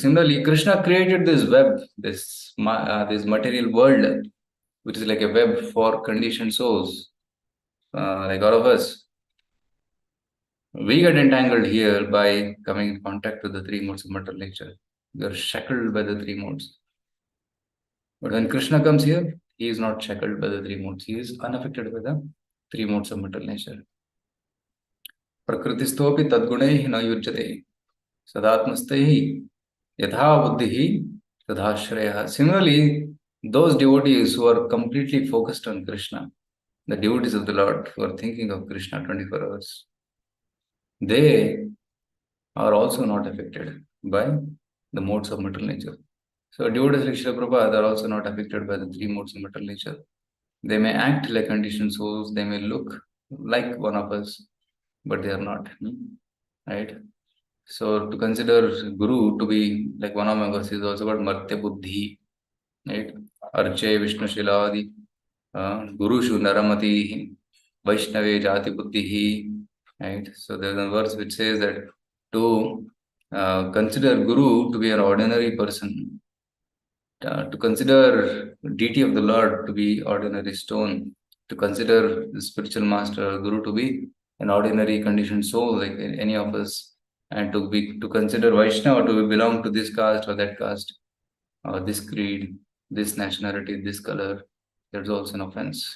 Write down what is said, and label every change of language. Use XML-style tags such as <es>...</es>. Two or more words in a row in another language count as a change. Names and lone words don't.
<en>Similarly, Krishna created this web, this material world, which is like a web for conditioned souls, like all of us. We get entangled here by coming in contact with the three modes of material nature. We are shackled by the three modes. But when Krishna comes here, he is not shackled by the three modes. He is unaffected by the three modes of material nature.</en> <sa>प्रकृतिस्थोऽपि तद्गुणैः न युज्यते सदात्मस्थैः यथा बुद्धिः तदाश्रयः.</sa> <en>Similarly, those devotees who are completely focused on Krishna, the devotees of the Lord who are thinking of Krishna 24 hours, they are also not affected by the modes of material nature. So devotees like Srila Prabhupada are also not affected by the three modes of material nature. They may act like conditioned souls, they may look like one of us, but they are not. Right? So to consider Guru to be like one among us is also called</en> <sa>मर्त्य बुद्धि.</sa> <en>Right?</en> <sa>अर्चे विष्णु शिलाधी गुरुषु नरमति वैष्णवे जाति बुद्धि.</sa> <en>Right? So there's a verse which says that to consider Guru to be an ordinary person, to consider deity of the Lord to be ordinary stone, to consider the spiritual master Guru to be an ordinary conditioned soul like any of us, and to consider Vaishnava to belong to this caste or that caste, or this creed, this nationality, this color, that's also an offense.</en>